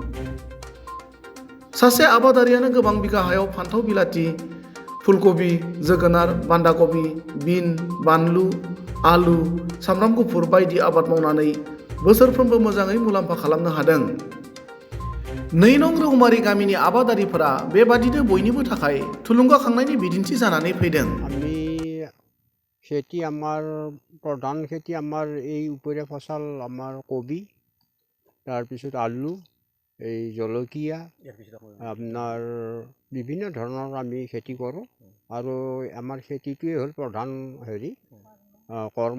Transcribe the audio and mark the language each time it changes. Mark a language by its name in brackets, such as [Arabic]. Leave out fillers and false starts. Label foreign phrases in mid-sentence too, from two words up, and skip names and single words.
[Bodo] सासे आबादारियानो गोबां बिगा हायाव फान्थाव बिलाथि, फुलकबि, जोगोनार, बान्दा कबि, बिन, बानलु, आलु, सामब्राम गुफुर बायदि आबाद मावनानै बोसोरफ्रोमबो मोजाङै मुलाम्फा खालामनो हादों। 2 नं रौमारि गामिनि आबादारिफोरा बेबादिनो बयनिबो थाखाय थुलुंगाखांनायनि बिदिन्थि जानानै फैदों। [Assamese] আমি খেতি আমাৰ প্ৰধান খেতি আমাৰ এই উপৰীয়া ফচল আমাৰ কবি, তাৰপিছত আলু, এই জলকীয়া, আপোনাৰ বিভিন্ন ধৰণৰ আমি খেতি কৰোঁ আৰু আমাৰ খেতিটোৱে হ'ল প্ৰধান কৰ্ম।